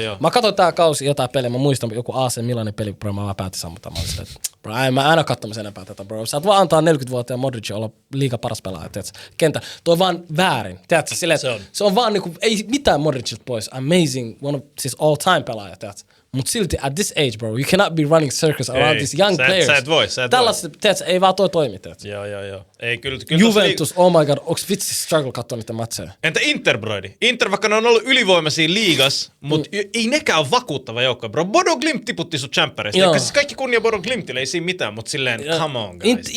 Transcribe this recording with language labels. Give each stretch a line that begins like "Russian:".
Finnish: Mä katsoin tää kausi jotain pelejä, mä muistan joku AC Milanin peli, bro, mä vaan päätin sammuttaa. Mä olin silleen, bro, mä en aina katsomassa enempää tätä, bro. Sä et vaan antaa 40-vuotiaan Modric olla liiga paras pelaaja, tiedätkö? Kentä, toi on vaan väärin, tiedätkö? Silleen, se on vaan niinku, ei mitään Modricilta pois,
English: amazing, one of
Finnish: siis
English: all time
Finnish: pelaaja, tiedätkö?
English: Mut silti, at this age, bro, you cannot be running circles around these young players.
Finnish: Sä et voi. Tällaista, tiedätkö, ei vaan toi toimi, tiedätkö? Joo. Ei, kyllä Juventus,
English: oh my god,
Finnish: onks vitsi struggle katsoa niitä matseja? Entä Inter, broidi? Inter, vaikka ne on ollut ylivoimaisia liigas, mut ei nekään ole vakuuttava joukko, bro. Bodo Glimt tiputti sut champerista. Siis kaikki kunnia Bodo Glimtille, ei siinä mitään, mut silleen,
English: come on, guys.